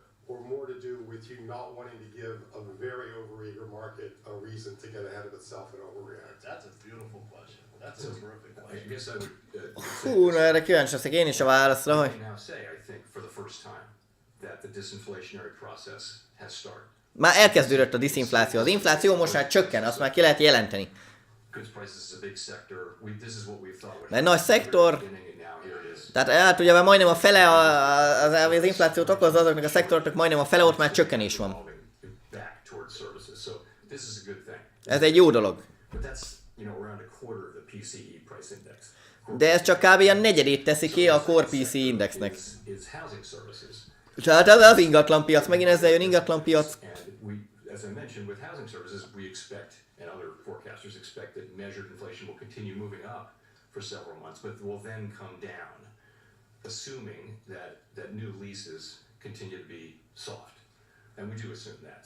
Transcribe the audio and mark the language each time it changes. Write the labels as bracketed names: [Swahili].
[English] Or more to do with you not wanting to give a very overeager market a reason to get ahead of itself and overreact? That's a beautiful question. That's a terrific question. I guess I would [Hungarian] Hú, na erre kíváncsi leszek én is a válaszra, hogy... [English] now say, I think, for the first time, that the disinflationary process has started. [Hungarian] Már elkezdődött a diszinfláció. Az infláció most már csökken, azt már ki lehet jelenteni. [English] Goods prices is a big sector. This is what we thought would [Hungarian] Mert nagy szektor, [English] happen, and now here it is. [Hungarian] tehát hát ugye már majdnem a fele az inflációt okozza azoknak a szektoroknak, majdnem a fele ott már csökkenés van. [English] Back towards services. So this is a good thing. [Hungarian] Ez egy jó dolog. [English] But that's, around a quarter of the PCE price index. [Hungarian] De ez csak kb. A negyedét teszi ki a Core PC Indexnek. [English] Is housing services. [Hungarian] Tehát ez az ingatlanpiac, megint ezzel jön ingatlanpiac. [English] And we, as I mentioned, with housing services, we expect, and other forecasters expect, that measured inflation will continue moving up for several months, but will then come down, assuming that new leases continue to be soft. And we do assume that.